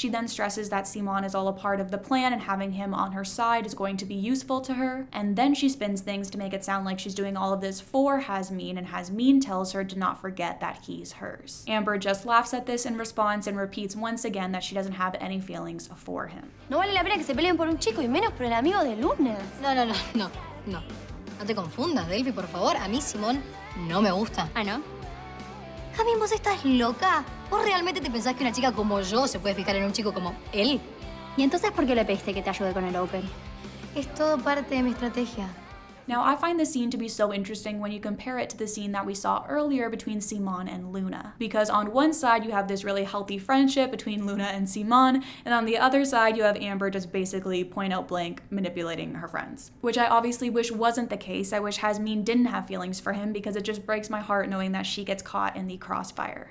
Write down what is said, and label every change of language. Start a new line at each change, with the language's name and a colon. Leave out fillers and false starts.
English: She then stresses that Simón is all a part of the plan and having him on her side is going to be useful to her, and then she spins things to make it sound like she's doing all of this for Jasmine, and Jasmine tells her to not forget that he's hers. Amber just laughs at this in response and repeats once again that she doesn't have any feelings for him.
Spanish: No vale la pena que se peleen por un chico y menos por el amigo de Luna. No. No te confundas, Delphi, por favor. A mí Simón no me gusta. Ah, ¿no? Jasmine, ¿vos estás loca? ¿Vos realmente te pensás que una chica como yo se puede fijar en un chico como él? ¿Y entonces por qué le pediste que te ayude con el open? Es todo parte de mi estrategia.
English: Now, I find this scene to be so interesting when you compare it to the scene that we saw earlier between Simón and Luna. Because on one side, you have this really healthy friendship between Luna and Simón, and on the other side, you have Amber just basically point out blank manipulating her friends. Which I obviously wish wasn't the case. I wish Jasmine didn't have feelings for him because it just breaks my heart knowing that she gets caught in the crossfire.